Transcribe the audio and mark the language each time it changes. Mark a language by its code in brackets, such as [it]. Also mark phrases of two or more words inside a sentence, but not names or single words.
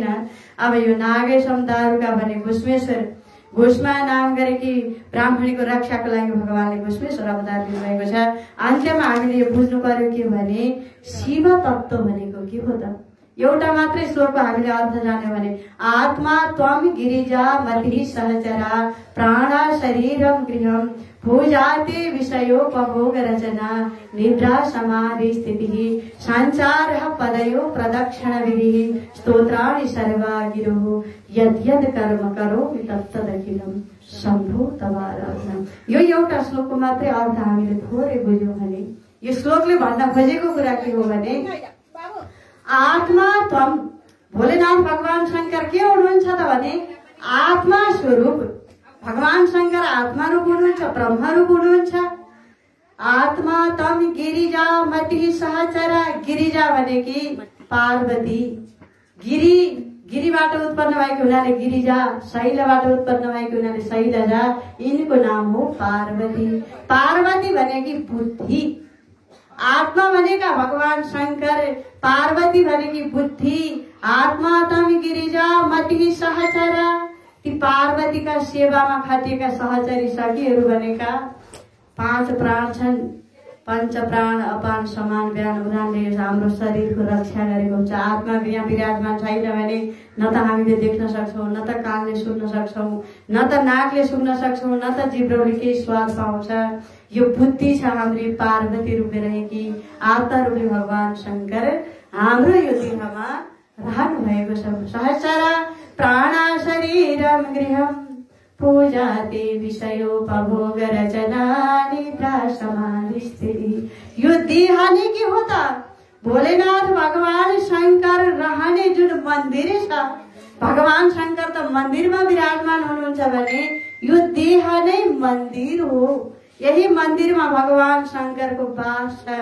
[ne] अब यो नागेशम दारुका भने घुस्मेश्वर, घुस्मा नाम गरेकी ब्राह्मणीको रक्षाको लागि भगवानले घुस्मेश्वर अवतार दिनुभएको छ। अन्त्यमा हामीले यो बुझ्नु पर्यो के भने शिव तत्त्व भनेको के हो त? एउटा मात्रै श्लोकको हामीले अर्थ जान्यो भने [sa] आत्मा त्वम गिरिजा मति सहचरा प्राणा शरीरम गृहम भूजाते विषयोपभोग रचना निद्रा समाधि स्थिति संचार पदयो प्रदक्षिण विधि स्तोत्राणि सर्वा गिरो यद यद कर्म करो तत्तदखिलम शम्भो तवाराधनम। [ne] यो एउटा श्लोकको मात्रै अर्थ हामीले थोरै बुझ्यौं भने यो श्लोकले भन्न खोजेको कुरा के हो भने [sa] आत्मा त्वम, [ne] भोलेनाथ भगवान शंकर के हुनुहुन्छ त भने आत्मा स्वरूप भगवान शंकर आत्मा रूप हुनुहुन्छ, ब्रह्म रूप हुनुहुन्छ। [sa] आत्मा तम गिरिजा मति सहचरा, [ne] गिरिजा भनेकी पार्वती, गिरीबाट उत्पन्न भएको हुनाले गिरिजा, शैलबाट उत्पन्न भएको हुनाले शैलजा, यिनको नाम हो पार्वती। पार्वती भनेकी बुद्धि, आत्मा भनेका भगवान शंकर, पार्वती भनेकी बुद्धि। [sa] आत्मा तम गिरिजा मति सहचरा, [ne] ती पार्वतीका सेवामा खटिएका सहचरी सखीहरू भनेका 5 प्राण छन्। पंच प्राण अपान समान बिहान उदानले हाम्रो शरीरको रक्षा गरेको हुन्छ। आत्मा यहाँ विराजमान छैन भने न त हामीले देख्न सक्छौं, न त कानले सुन्न सक्छौं, न त नाकले सुन्न सक्छौं, न त जिब्रोले केही स्वाद पाउँछ। यो बुद्धि छ हाम्री पार्वती रूपले रहेकी। आत्मा रूपले भगवान शंकर हाम्रो यो देहमा रहनु भएको छ। [sa] सहचरा प्राणा शरीरम गृहम पूजाते विषयोपभोग रचना निद्रा समाधि स्थिति। [ne] यो देह नै के हो त? भोलेनाथ भगवान शंकर रहने जुन मन्दिर छ, भगवान शंकर त मन्दिरमा विराजमान हुनुहुन्छ भने यो देह नै मन्दिर हो। यही मन्दिरमा भगवान शंकरको वास छ।